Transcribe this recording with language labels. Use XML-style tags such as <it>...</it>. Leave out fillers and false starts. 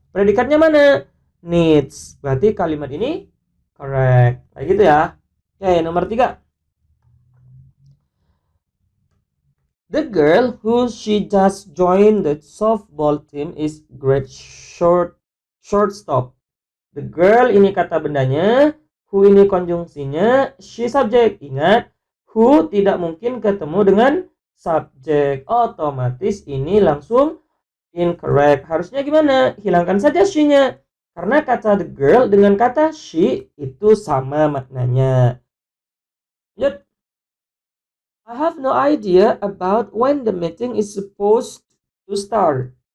<id>Predikatnya mana? Needs. Berarti kalimat ini correct. Kayak gitu ya. Oke, nomor 3.</id> <en>The girl who she just joined the softball team is great shortstop.</en> <id>The girl ini kata bendanya, who ini konjungsinya, she subjek. Ingat, who tidak mungkin ketemu dengan subjek, otomatis ini langsung incorrect. Harusnya gimana? Hilangkan saja she-nya. Karena kata the girl dengan kata she itu sama maknanya. Lanjut.</id> <en>I have no idea about when the meeting is supposed to start.</en>